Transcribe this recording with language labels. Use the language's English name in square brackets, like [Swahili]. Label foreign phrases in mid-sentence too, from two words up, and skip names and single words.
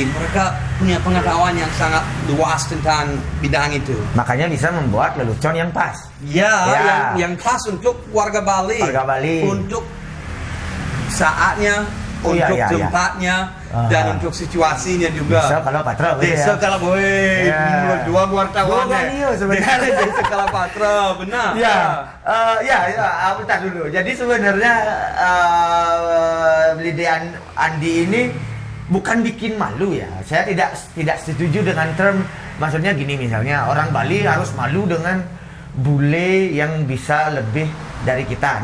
[Indonesian] Mereka punya pengetahuan yang sangat luas tentang bidang itu. Makanya bisa membuat lelucon yang pas. Yang pas untuk warga Bali. Untuk saatnya, untuk tempatnya, dan untuk situasinya juga. Bisa kalau Patra. Desa Kalaboy. Dua wartawan. Desa Kalapatra, benar. Bentar dulu. Jadi sebenarnya Lidian Andi ini bukan bikin malu ya. Saya tidak setuju dengan term, maksudnya gini misalnya orang Bali harus malu dengan bule yang bisa lebih dari kita.